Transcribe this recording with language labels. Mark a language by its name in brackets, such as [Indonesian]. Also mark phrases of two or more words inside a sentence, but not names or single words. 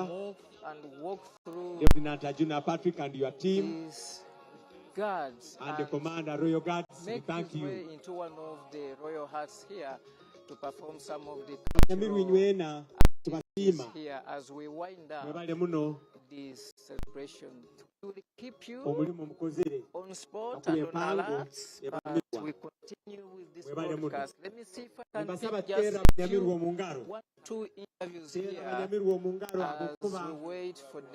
[English] move and walk through Lieutenant Ajuna Patrick and your team, these guards and the and commander, royal guards, we make thank his way you. into one of the royal huts here to perform some of the Nyamirwa cultural [Tooro] inywena [English] activities [Tooro] tubasiima [English] here as we wind up [Tooro] mwebale muno [English] this celebration. We will keep you [Tooro] omulimu mukozere [English] on spot Akuli and on empango alert, but [Tooro] ebamirwa. [English] we continue with this [Tooro] Mwebale muno. [English] broadcast. Let me see if I can [Tooro] Mbasaba [English] pick just [Tooro] teera [English] a [Tooro] abanyamirwa [English] few, [Tooro] omu ngalo. [English] 1-2 interviews [Tooro] Teera [English] here [Tooro] abanyamirwa omu ngalo [English] as [Tooro] ahabw'okuba [English] we wait for the king